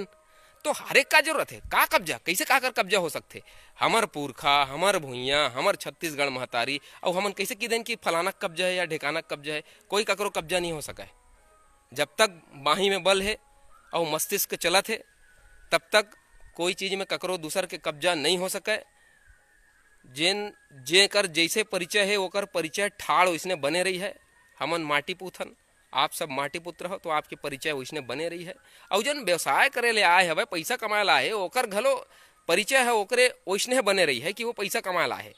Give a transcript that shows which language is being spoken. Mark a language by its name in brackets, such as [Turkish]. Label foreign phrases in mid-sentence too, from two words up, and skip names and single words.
[Chhattisgarhi] तो हर एक का जरूरत है, का कब्जा कैसे काकर कब्जा हो सकते, हमार पुरखा हमार भुइया हमार छत्तीसगढ़ महतारी, और हमन कैसे की देन कि फलाना कब्जा है या ढेकाना कब्जा है। कोई ककरो कब्जा नहीं हो सका है। जब तक बाही में बल है और मस्तिष्क चलत है तब तक कोई चीज में ककरो दूसर के कब्जा नहीं हो सके। जेन जे कर जैसे परिचय है ओकर परिचय ठाड़ वैसने बने रही है। हमन माटी पूथन, आप सब माटी पुत्र हो, तो आपके परिचय वैसने बने रही है। और जन व्यवसाय करे ले आए हवे, पैसा कमाए ला है, ओकर घलो परिचय है ओकरे वैसने बने रही है कि वो पैसा कमाए ला है।